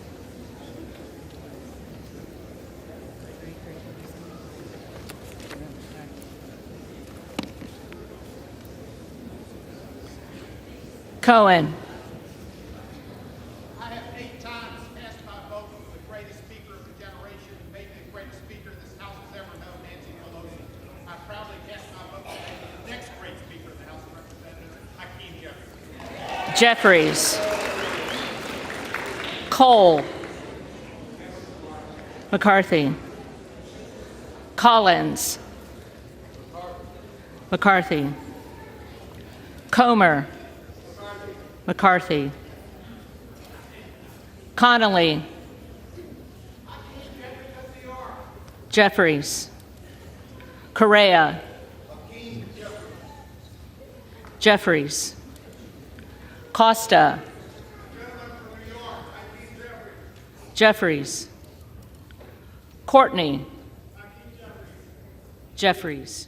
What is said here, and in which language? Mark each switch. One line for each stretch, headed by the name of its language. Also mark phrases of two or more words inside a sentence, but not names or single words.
English: Cohen. I have 8 times cast my vote for the greatest speaker of the generation and maybe the greatest speaker this House has ever known, Nancy Pelosi. I proudly cast my vote for the next great speaker of the House of Representatives, Hakeem Jeffries. Jeffries. Cole. McCarthy. Collins. McCarthy. Comer. McCarthy. Connolly. Jeffries. Correa. Jeffries. Costa. Jeffries. Courtney. Jeffries.